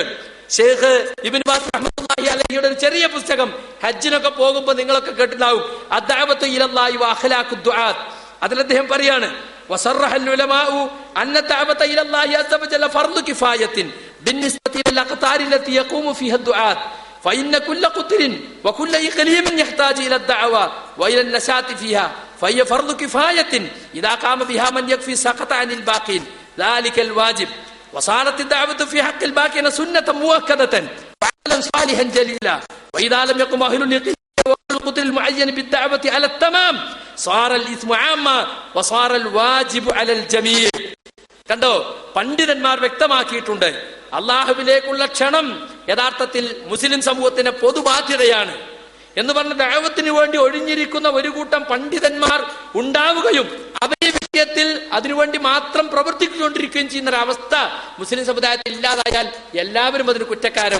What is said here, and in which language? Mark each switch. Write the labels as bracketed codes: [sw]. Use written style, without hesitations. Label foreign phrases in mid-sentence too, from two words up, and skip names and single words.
[ml] ഷെയ്ഖ് ഇബ്നു ബാസ് [ar] رحمة الله عليه [ml] ഒരു ചെറിയ പുസ്തകം, ഹജ്ജിനൊക്കെ പോകുമ്പോൾ നിങ്ങളൊക്കെ കേട്ടിട്ടുണ്ടാവും, അദ്ദഅവത്തു ഇലല്ലാഹി വഅഖ്ലാഖു ദുആത്ത്. അതിൽ അദ്ദേഹം പറയാണ്, [ar] وصرح العلماء أن الدعوة إلى الله عز وجل فرض كفاية بالنسبة إلى الأقطار التي يقوم فيها الدعاة فإن كل قطر وكل إقليم يحتاج إلى الدعوة وإلى النشاط فيها فهي فرض كفاية إذا قام بها من يكفي سقط عن الباقين ذلك الواجب وصارت الدعوة في حق الباقين سنة مؤكدة وعملا صالحا جليلا وإذا لم يقم أهل القدر المعين بالدعوة على التمام صار الإثم عاما وصار الواجب على الجميع. [ml] കണ്ടോ, പണ്ഡിതന്മാർ വ്യക്തമാക്കിയിട്ടുണ്ട്, അള്ളാഹുവിലേക്കുള്ള ക്ഷണം യഥാർത്ഥത്തിൽ മുസ്ലിം സമൂഹത്തിന്റെ പൊതുബാധ്യതയാണ് എന്ന് പറഞ്ഞ ദഅവത്തിന് വേണ്ടി ഒഴിഞ്ഞിരിക്കുന്ന ഒരു കൂട്ടം പണ്ഡിതന്മാർ ഉണ്ടാവുകയും അവരെ വിഷയത്തിൽ അതിനുവേണ്ടി മാത്രം പ്രവർത്തിച്ചുകൊണ്ടിരിക്കുകയും ചെയ്യുന്ന ഒരു അവസ്ഥ മുസ്ലിം സമുദായത്തിൽ ഇല്ലാതായാൽ എല്ലാവരും അതിന് കുറ്റക്കാരും.